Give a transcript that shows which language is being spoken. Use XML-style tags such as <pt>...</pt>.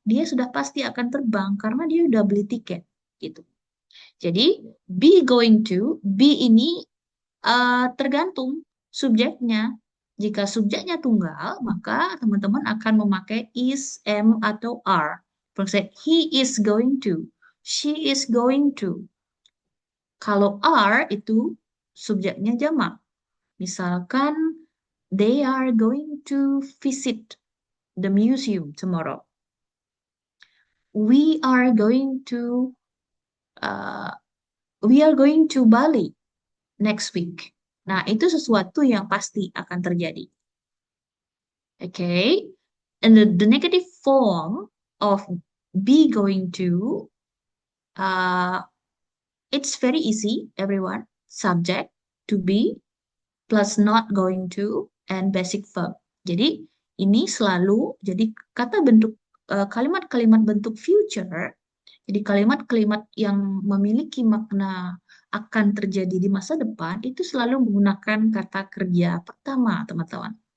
<id>Dia sudah pasti akan terbang karena dia udah beli tiket gitu. Jadi, be going to, be ini tergantung subjeknya. Jika subjeknya tunggal, maka teman-teman akan memakai is, am, atau are.</id> <en>For example, he is going to, she is going to.</en> <id>Kalau are itu subjeknya jamak. Misalkan,</id> <en>they are going to visit the museum tomorrow. We are going to uh, Bali next week.</en> <id>Nah, itu sesuatu yang pasti akan terjadi.</id> <en>Okay? And the negative form of be going to, it's very easy, everyone. Subject, to be, plus not going to, and basic verb.</en> <id>Jadi, ini selalu, jadi kata bentuk, kalimat-kalimat bentuk future, jadi kalimat-kalimat yang memiliki makna akan terjadi di masa depan itu selalu menggunakan kata kerja pertama, teman-teman.</id>